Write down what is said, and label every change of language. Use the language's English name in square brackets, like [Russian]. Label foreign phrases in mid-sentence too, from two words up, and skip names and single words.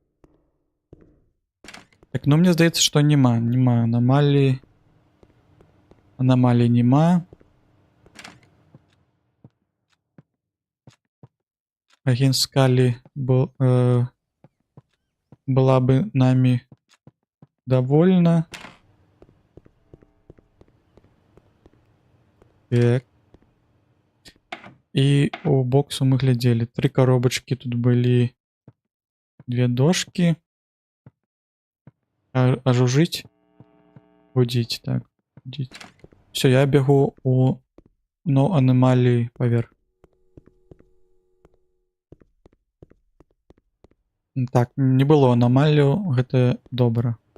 [Belarusian] Так, ну мне здаецца, што нема анамалій. Анамалій нема. Агент Скалі [Russian] была бы нами довольна. [Belarusian] Так. І у боксу мы глядзелі. 3 коробачкі тут былі. 2 дошкі. А жужжыць? Гудзіць, так. Гудзіць. [Russian] Всё, я бегу [Belarusian] у аномалії паверх. Так, не было аномалію, гэта добра.